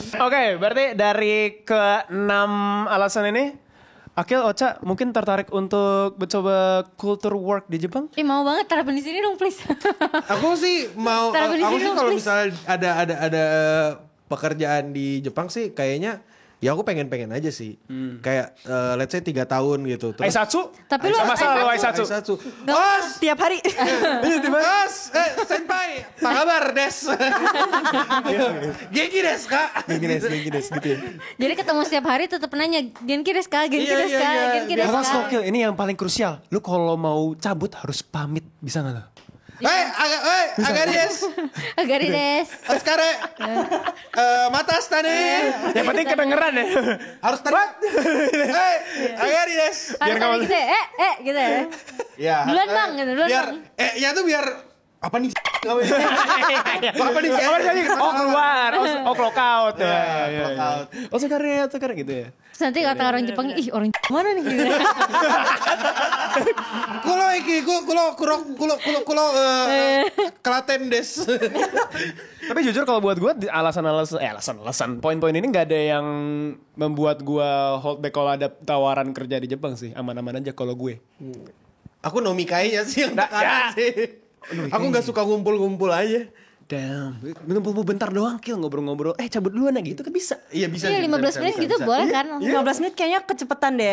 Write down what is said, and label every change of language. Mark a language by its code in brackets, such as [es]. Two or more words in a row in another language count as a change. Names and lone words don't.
[id] Oke, berarti dari ke-6 alasan ini, Akil, Ocha mungkin tertarik untuk mencoba [en] culture work [id] di Jepang? Mau banget terapin di sini dong please. Aku sih mau. Taruh di Aku sini sih dong, kalau please. misalnya ada pekerjaan di Jepang sih kayaknya. Ya aku pengen aja sih. Kayak [en] let's say [id] 3 tahun gitu. Terus Aisatsu? Tapi lu Sama salah lu Aisatsu. Bos! Tiap hari. Bos! Senpai! Apa kabar, Des? [ja] 元気です、Kak? 元気です [id] gitu ya. Jadi ketemu setiap hari tetap nanya [ja] 元気ですか、元気 [id] Iya, [ja] ですか, iya. 元気です [id] Awas [ja] ka. [id] kokil, ini yang paling krusial. Lu kalau mau cabut harus pamit, bisa gak lo? [ja] あがりです. あがりです. お疲れ。またあしたね. [id] Yang penting kedengeran ya. Harus tadi. [ja] あがりです. [id] Harus ada gitu ya, gitu ya. Ya. Duluan bang, gitu, duluan Biar, bang. ya tuh biar apa nih? Apa nih? Oh keluar, [en] clock out. Clock out. [id] Oh sekarang gitu ya. Terus nanti kata orang Jepang, ih orang mana nih? Gitu. [jv] Kulo Klaten des. [id] Tapi jujur kalau buat gue alasan poin-poin ini nggak ada yang membuat gue [en] hold back [id] kalau ada tawaran kerja di Jepang sih. Aman-aman aja kalau gue. Aku nomikainya sih yang Nah, tekanan ya. sih. Aku nggak suka ngumpul-ngumpul aja. Damn, ngumpul bentar doang Kil, ngobrol-ngobrol. Cabut duluan ya gitu kan bisa. Iya bisa. Iya 15 menit gitu boleh kan? 15 menit kayaknya kecepetan deh.